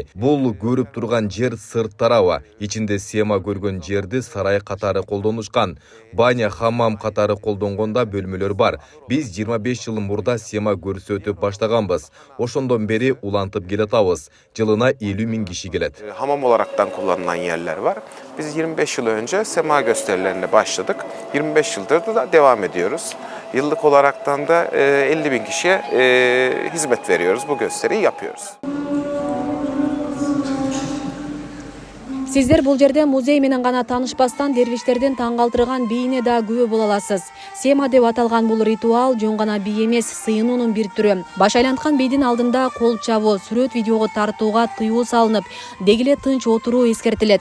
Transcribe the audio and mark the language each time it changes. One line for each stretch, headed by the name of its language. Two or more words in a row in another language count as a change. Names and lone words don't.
Kyrgyz: Бул көрүп турган жер сырт тарабы. Ичинде сема көргөн жерди сарай катары колдонушкан. Баня, хамам катары колдонгонда бөлмөлөр бар. Биз 25 жыл мурда сема көрсөтүп баштаганбыз. Ошондон бери улантып келатабыз. Жылына 50 000 kişi келет.
Turkish: Hamam olaraktan kullanılan yerler var. Biz 25 yıl önce sema gösterilerine başladık. 25 yıldır da devam ediyoruz. Yıllık olaraktan da 50 000 kişiye hizmet veriyoruz. Bu gösteriyi yapıyoruz.
Kyrgyz: Сиздер бул жерде музей менен гана таанышпастан дервиштердин таң калтырган бийине да күбө боло аласыз. Сема деп аталган бул ритуал жөн гана бий эмес, сыйынуунун бир түрү. Баш айланткан бийдин алдында кол чабуу, сүрөт видеого тартууга тыюу салынып, деги эле тынч отуруу эскертилет.